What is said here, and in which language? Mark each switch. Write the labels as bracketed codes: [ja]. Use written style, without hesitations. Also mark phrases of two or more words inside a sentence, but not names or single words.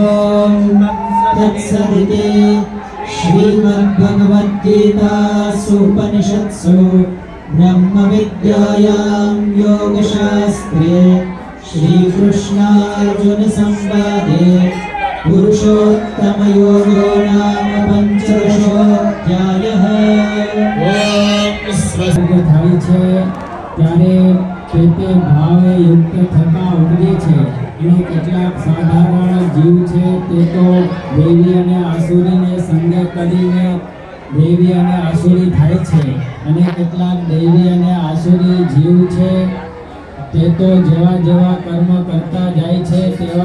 [sa] तत्सदिति श्रीमद्भगवद्गीतासूपनिषत्सु ब्रह्मविद्यायां योगशास्त्रे श्रीकृष्णार्जुनसंवादे पुरुषोत्तमयोगो नाम पंचदशोऽध्यायः। [gu] થાય છે ત્યારે તે ભાવે યુક્ત થતા ઉપજે છે અને કેટલાક સાધારણ જીવ છે તે તો દેવી અને આસુરીને સંગે કરીને દેવી અને આસુરી થાય છે અને કેટલાક દેવી અને આસુરી જીવ છે તે તો જેવા જેવા કર્મ કરતા જાય છે તેવા